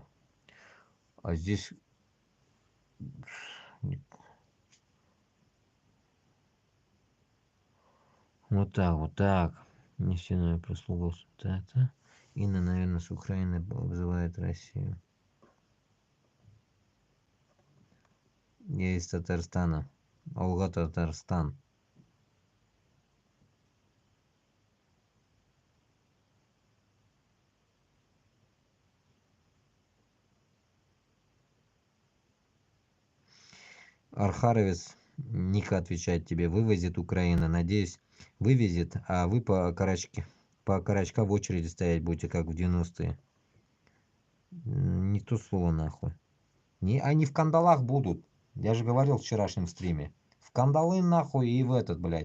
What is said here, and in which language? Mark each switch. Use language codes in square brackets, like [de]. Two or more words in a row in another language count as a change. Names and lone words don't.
[ru] А здесь... Вот так, вот так. Нефтяная прислуга. Так, так. Инна, наверное, с Украины вызывает Россию. Я из Татарстана. Алга, Татарстан. Архаровец, Ника отвечает тебе, вывозит Украина. Надеюсь, вывезет, а вы по карачка в очереди стоять будете, как в 90-е. Не то слово нахуй. Не, они в кандалах будут. Я же говорил в вчерашнем стриме. В кандалы нахуй и в этот, блядь.